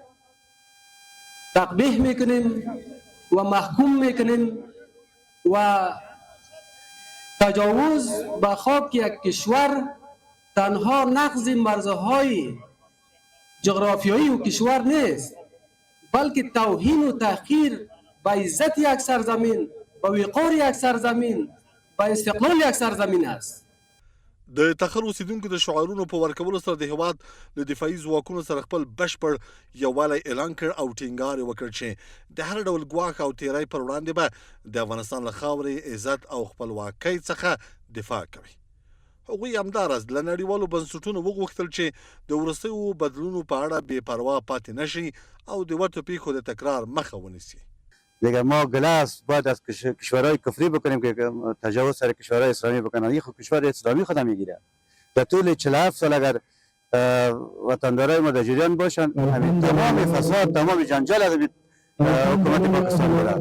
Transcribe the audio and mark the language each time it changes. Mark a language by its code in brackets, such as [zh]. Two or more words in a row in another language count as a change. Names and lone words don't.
[fa] تقبیح میکنیم و محکوم میکنیم و تجاوز به خاک یک کشور تنها نقض مرزهای جغرافیایی و کشور نیست بلکه توهین و تحقیر به عزت یک سرزمین، به وقار یک سرزمین، به استقلال یک سرزمین است. [ps] د تخار اوسیدونکو د شعارونو په ورکولو سره د هېواد له دفاعي ځواکونو سره خپل بشپړ یووالی اعلان کړ او ټینګار یې وکړ چې د هر ډول ګواښ او تېرۍ پر وړاندې به د افغانستان له خاورې عزت او خپلواکۍ څخه دفاع کوي. هغوی همداراز له نړیوالو بنسټونو وغوښتل چې د وروستیو بدلونونو په اړه بې پروا پاتې نشي او د ورته پیښو د تکرار مخه ونیسي. [fa] دیگه ما گله باید از کشورهای کفری بکنیم که تجاوز سر کشورهای اسلامی بکنن. این خود کشور اسلامی خودم میگیره. در طول 47 سال اگر وطندارای ما در جریان باشن تمام فساد، تمام جنجال از حکومت پاکستان بوده.